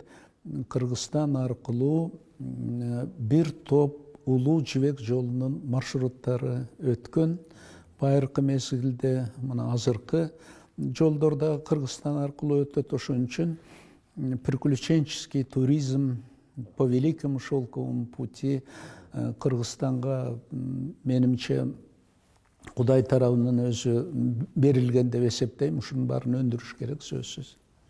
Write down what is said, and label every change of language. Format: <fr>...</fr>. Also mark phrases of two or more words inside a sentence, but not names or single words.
<ky>Кыргызстан аркылуу бир топ улуу жибек жолунун маршруттары өткөн. Байыркы мезгилде мына азыркы жолдор дагы Кыргызстан аркылуу өтөт. Ошон үчүн</ky> <ru>приключенческий туризм по Великому шелковому пути</ru> <ky>Кыргызстанга, менимче, Кудай тарабынан өзү берилген деп эсептейм. Ушунун баарын өндүрүш керек, сөзсүз.</ky>